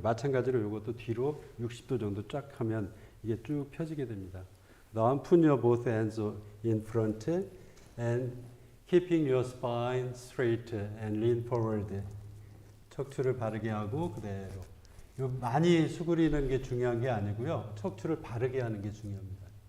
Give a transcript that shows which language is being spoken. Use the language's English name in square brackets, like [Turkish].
[Korean] 마찬가지로 이것도 뒤로 60도 정도 쫙 하면 이게 쭉 펴지게 됩니다. [English] Now put your both hands in front and keeping your spine straight and lean forward. [Korean] 척추를 바르게 하고 그대로. 많이 수그리는 게 중요한 게 아니고요. 척추를 바르게 하는 게 중요합니다.